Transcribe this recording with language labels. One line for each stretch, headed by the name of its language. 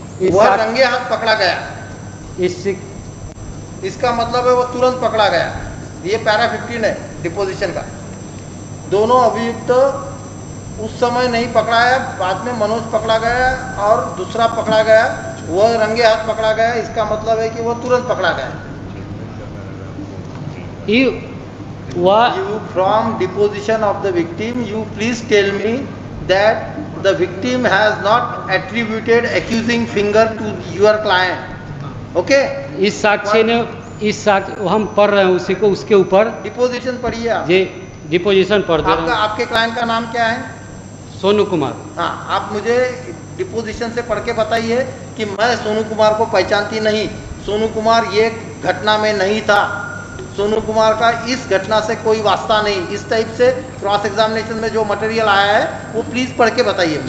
Hindi: वह रंगे हाथ पकड़ा गया, इसका मतलब है वो तुरंत पकड़ा गया। ये पैरा 15 है डिपोजिशन का। दोनों अभियुक्त उस समय नहीं पकड़ा है, बाद में मनोज पकड़ा गया और दूसरा पकड़ा गया वो रंगे हाथ पकड़ा गया, इसका मतलब है कि वो तुरंत पकड़ा गया।
English: You, what? You from deposition of the victim, you please tell me that the victim has not attributed accusing finger to your client. Okay?
Hindi: इस साक्षी ने, इस साक्ष्य हम पढ़ रहे हैं उसी को, उसके ऊपर डिपोजिशन पढ़िए आप। ये डिपोजिशन पढ़ दे आपका रहे हैं। आपके क्लाइंट का नाम क्या है? सोनू कुमार। हाँ, आप मुझे डिपोजिशन से पढ़ के बताइए कि मैं सोनू कुमार को पहचानती नहीं, सोनू कुमार ये घटना में नहीं था, सोनू कुमार का इस घटना से कोई वास्ता नहीं, इस टाइप से क्रॉस एग्जामिनेशन में जो मटेरियल आया है वो प्लीज पढ़ के बताइए।